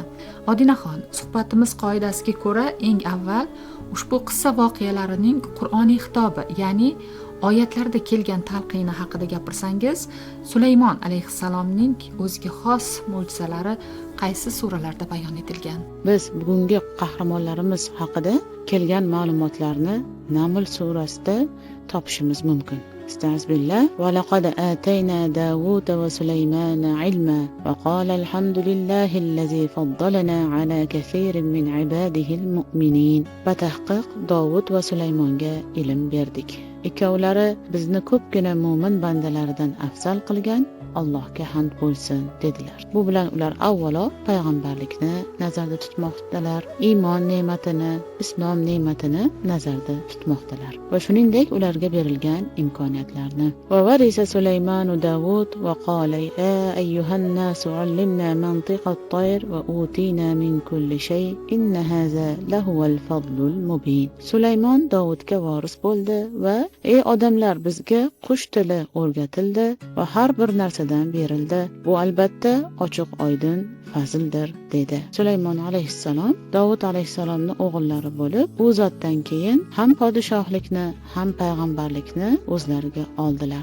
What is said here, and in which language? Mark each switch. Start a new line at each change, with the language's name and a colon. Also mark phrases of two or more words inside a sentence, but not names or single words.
Uzbek: Odinaxon, suhbatimiz qoidasiga ko'ra eng avval ushbu qissa voqealarining Qur'oniy xitobi, ya'ni oyatlarda kelgan talqini haqida gapirsangiz, Sulaymon alayhissalomning o'ziga xos mo'jizalari qaysi suralarda bayon etilgan? Biz bugungi qahramonlarimiz haqida kelgan ma'lumotlarni Naml surasida topishimiz mumkin.
Arabic: أستغفر الله ولقد آتينا داوود وسليمان علما وقالا الحمد لله الذي فضلنا على كثير من عباده المؤمنين.
Uzbek: Batahqiq Davud va Sulaymonga ilm berdik. Ikkovlari bizni ko'pgina mo'min bandalaridan afzal qilgan, Allohga hamd bo'lsin dedilar. Bu bilan ular avvalo payg'ambarlikni nazarda tutmoqdalar, iymon ne'matini, islom ne'matini nazarda tutmoqdalar va shuningdek ularga berilgan imkoniyatlarni.
Arabic: وورث سليمان داوود وقال يا أيها الناس علمنا منطق الطير وأوتينا من كل شيء إن هذا لهو الفضل المبين.
Uzbek: Sulaymon Davudga voris bo'ldi va ey odamlar, bizga qush tili o'rgatildi va har bir narsadan berildi. Bu albatta ochiq oydin fazildir dedi. Sulaymon alayhissalom Davud alayhissalomning o'g'illari bo'lib, u zotdan keyin ham podshohlikni, ham payg'ambarlikni o'zlariga oldilar.